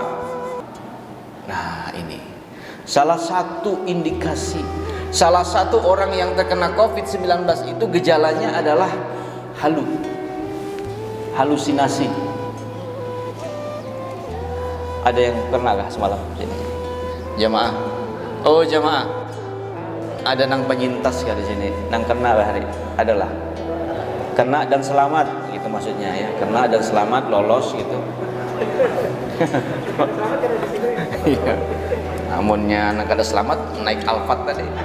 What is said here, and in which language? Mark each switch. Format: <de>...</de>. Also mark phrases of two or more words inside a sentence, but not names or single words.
<id>Nah, ini salah satu indikasi, salah satu orang yang terkena COVID-19 itu gejalanya adalah halusinasi. Ada yang pernah kah semalam sini? Jamaah. Oh, jamaah.</id> <bjn>Ada nang penyintas kah di sini? Nang kena hari? Adalah.</bjn> <id>Kena dan selamat gitu maksudnya ya. Kena dan selamat, lolos gitu. Iya.</id> <bjn>Namunnya nang kada selamat naik Alphard tadi.</bjn>